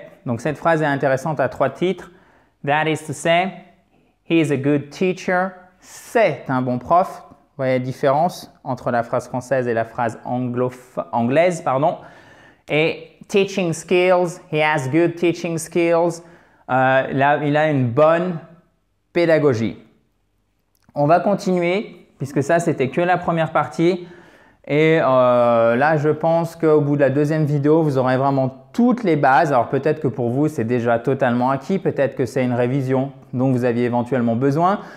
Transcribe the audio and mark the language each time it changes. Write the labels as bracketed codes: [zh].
[fr] Donc, cette phrase est intéressante à 3 titres. [en] That is to say, he is a good teacher. [fr] C'est un bon prof. Vous voyez la différence entre la phrase française et la phrase anglaise, pardon. [en] Et teaching skills, he has good teaching skills. [fr] Là, il a une bonne pédagogie. On va continuer, puisque ça, c'était que la première partie. Et là, je pense qu'au bout de la deuxième vidéo, vous aurez vraiment toutes les bases. Alors peut-être que pour vous, c'est déjà totalement acquis. Peut-être que c'est une révision dont vous aviez éventuellement besoin.